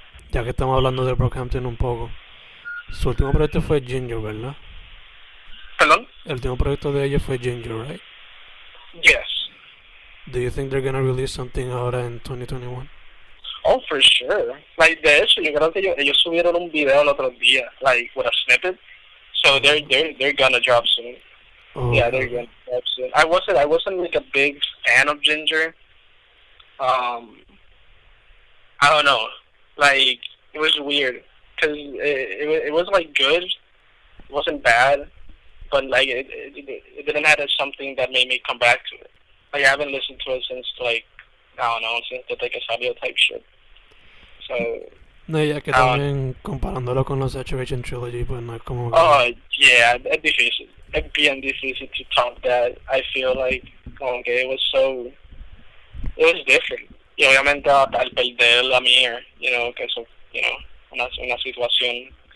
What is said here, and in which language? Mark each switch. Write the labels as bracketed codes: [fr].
[es] Ya que estamos hablando de Brockhampton un poco, su último proyecto fue Ginger, ¿verdad? ¿Perdón? El último proyecto de ellos fue Ginger, right? [en] Yes. Do you think they're gonna release something [es] ahora en [en] 2021? Oh, for sure. [es] Like, de hecho, yo creo que ellos subieron un video el otro día, like, [en] with a snippet. So they're gonna drop soon. Oh, yeah, they're gonna drop soon. I wasn't like a big fan of Ginger. I don't know. Like, it was weird. Cause it was like good. It wasn't bad. But like, it didn't have something that made me come back to it. Like, I haven't listened to it since like, I don't know, since the [es] que salió [en] type shit. So, [es] no, ya que también comparándolo con la Saturation Trilogy, pues no es como... [en] Oh, yeah, it's difícil. It's [es] bien difícil [en] to top that. I feel like, it was different. [es] Y obviamente al perder la Mir, que eso, una situación.